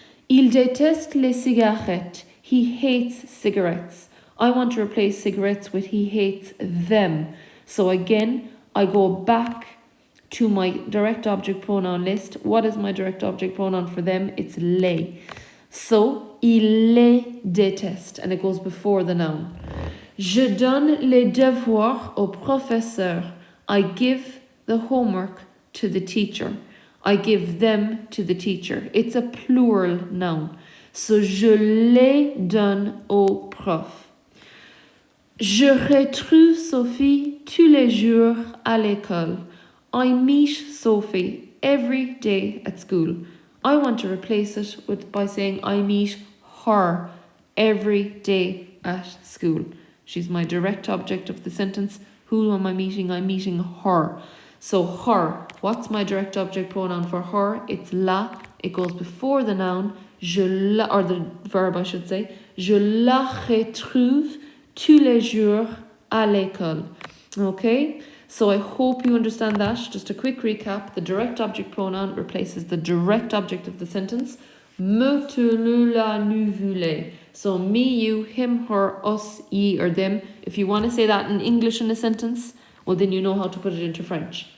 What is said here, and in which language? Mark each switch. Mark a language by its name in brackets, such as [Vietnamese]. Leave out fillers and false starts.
[French] Il déteste les cigarettes. [English] He hates cigarettes. I want to replace cigarettes with he hates them. So again, I go back to my direct object pronoun list. What is my direct object pronoun for them? It's les. So, [French] il les déteste. [English] And it goes before the noun. [French] Je donne les devoirs au professeur. [English] I give the homework to the teacher. I give them to the teacher. It's a plural noun. So, [French] je les donne au prof. Je retrouve Sophie tous les jours à l'école. [English] I meet Sophie every day at school. I want to replace it by saying I meet her every day at school. She's my direct object of the sentence. Who am I meeting? I'm meeting her. So her, what's my direct object pronoun for her? It's la. It goes before the noun. Or the verb I should say. [French] Je la retrouve tous les jours à l'école. [English] Okay, so I hope you understand that. Just a quick recap. The direct object pronoun replaces the direct object of the sentence. [French] Me, te, le, la, nu, vu, les. [English] So me, you, him, her, us, ye, or them. If you want to say that in English in a sentence, well then you know how to put it into French.